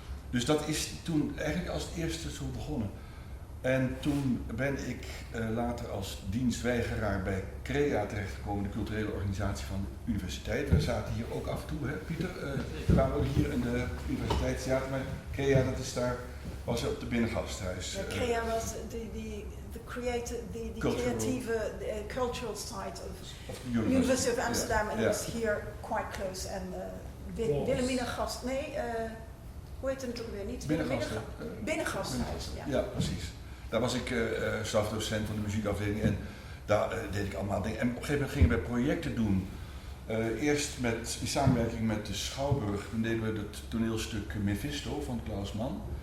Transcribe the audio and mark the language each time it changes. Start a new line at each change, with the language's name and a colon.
Dutch: Dus dat is toen eigenlijk als het eerste zo begonnen. En toen ben ik later als dienstweigeraar bij CREA terechtgekomen, de culturele organisatie van de universiteit. We zaten hier ook af en toe, hè, Pieter? We kwamen ook hier in de universiteitstheater, maar CREA, dat is daar, was op de binnengasthuis. Ja, CREA was de creatieve
English: cultural site of the University of Amsterdam, and it was here quite close.
Dutch: And Wilhelmina Gast, hoe heet het ook weer? Niet Binnengasthuis. Ja, precies. Daar was ik stafdocent van de muziekafdeling en daar deed ik allemaal dingen. En op een gegeven moment gingen we projecten doen. Eerst in samenwerking met de Schouwburg, toen deden we het toneelstuk Mephisto van Klaus Mann.